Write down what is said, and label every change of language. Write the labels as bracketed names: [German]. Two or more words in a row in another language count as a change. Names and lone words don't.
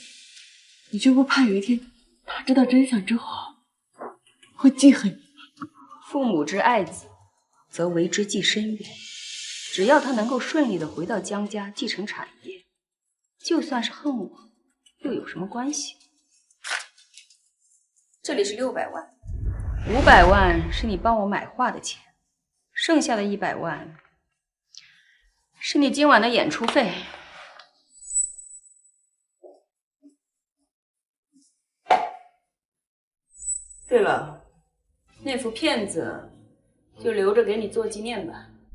[Chinese] 你就不怕有一天他知道真相之后会记恨你？父母之爱子，则为之计深远。只要他能够顺利的回到江家继承产业，就算是恨我，又有什么關係？這裡是600萬，500萬是你幫我買畫的錢，剩下的100萬是你今晚的演出費。對了，那幅片子就留着給你做紀念吧。